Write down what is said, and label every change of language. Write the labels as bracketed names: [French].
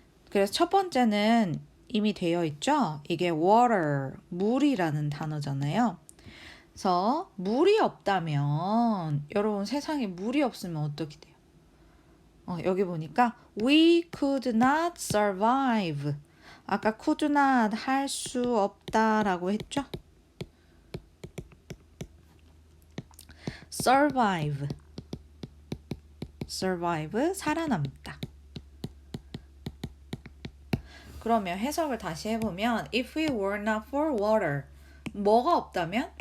[Korean] 그래서 첫 번째는 이미 되어 있죠. 이게 water, 물이라는 단어잖아요. 그래서 물이 없다면 여러분 세상에 물이 없으면 어떻게 돼요? 여기 보니까 [English] we could not survive. [Korean] 아까 could not 할 수 없다라고 했죠? survive. survive 살아남다. 그러면 해석을 다시 해보면 [English] if we were not for water [Korean] 뭐가 없다면?